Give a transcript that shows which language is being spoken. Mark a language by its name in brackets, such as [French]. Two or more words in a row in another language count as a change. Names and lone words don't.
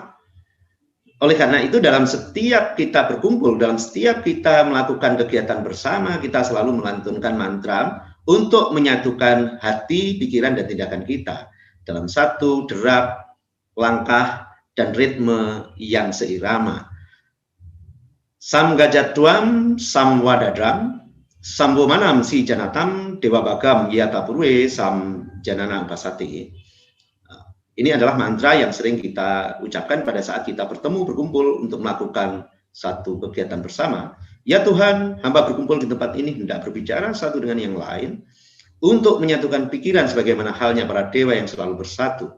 [Indonesian] Oleh karena itu dalam setiap kita berkumpul, dalam setiap kita melakukan kegiatan bersama, kita selalu melantunkan mantra untuk menyatukan hati, pikiran, dan tindakan kita dalam satu derap, langkah, dan ritme yang seirama. [Sanskrit] Sam gajatwam, sam wadadram, sambo manam si janatam, dewa bagam yata purwe, sam janana pasati. [Indonesian] Ini adalah mantra yang sering kita ucapkan pada saat kita bertemu, berkumpul untuk melakukan satu kegiatan bersama. Ya Tuhan, hamba berkumpul di tempat ini hendak berbicara satu dengan yang lain untuk menyatukan pikiran sebagaimana halnya para dewa yang selalu bersatu.